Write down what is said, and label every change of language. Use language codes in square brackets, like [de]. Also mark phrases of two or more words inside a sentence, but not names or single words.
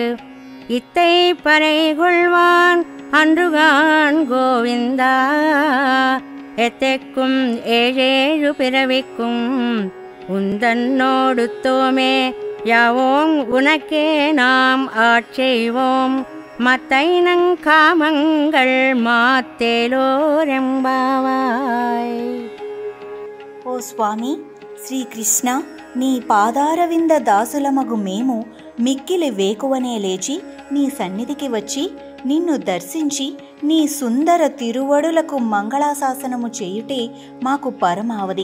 [ta] இத்தை பறை கொள்வான் அன்றுகான் கோவிந்தா. எத்தைக்கும் ஏழேழு பிறவிக்கும் உந்தன்னோடு தோமே யாவோம் உனக்கே நாம் ஆட்செய்வோம். மத்தைனங்காமங்கள் మాత్తేలోరెంబావాయ్. [te] ఓ స్వామి శ్రీకృష్ణ, నీ పాదారవింద దాసులమగు మేము మిక్కిలి వేకువనే లేచి నీ సన్నిధికి వచ్చి నిన్ను దర్శించి నీ సుందర తిరువడులకు మంగళాశాసనము చేయుటే మాకు పరమావధి.